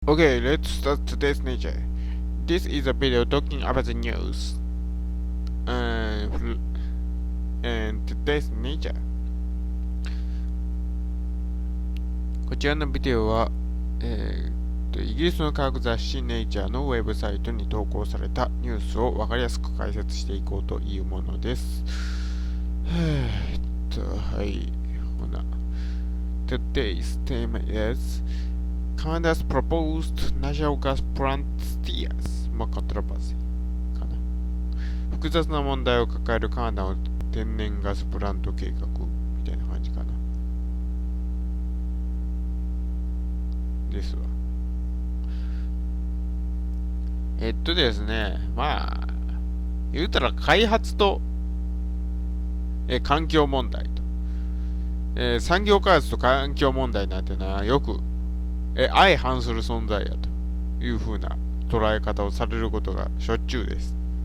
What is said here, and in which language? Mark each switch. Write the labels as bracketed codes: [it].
[en] Okay, let's start today's nature. This is a video talking about the news and today's nature. [ja] こちらのビデオは、イギリスの科学雑誌ネイチャーのウェブサイトに投稿されたニュースを分かりやすく解説していこうというものです。はい。ほな。 [en] Today's theme is Canada's proposed natural gas plant steers. controversy [ja] かな。複雑な問題を抱えるカナダの天然ガスプラント計画みたいな感じかな。ですわ。ですね、言うたら開発と、環境問題と、産業開発と環境問題なんてのはよく、相反する存在やという風な捉え方をされることがしょっちゅうです。